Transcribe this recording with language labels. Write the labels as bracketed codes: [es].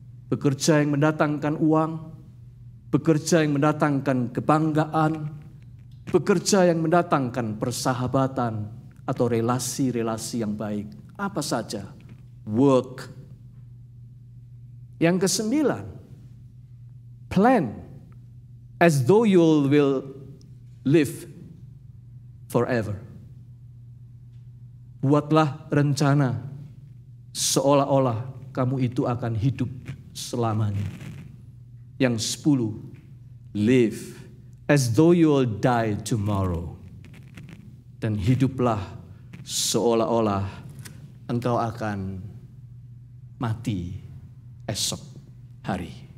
[id] Bekerja yang mendatangkan uang, bekerja yang mendatangkan kebanggaan, bekerja yang mendatangkan persahabatan atau relasi-relasi yang baik. Apa saja, [en] work. [id] Yang kesembilan, [en] plan as though you will live forever. [id] Buatlah rencana seolah-olah kamu itu akan hidup selamanya. Yang 10, [en] live as though you will die tomorrow. [id] Dan hiduplah seolah-olah engkau akan mati esok hari.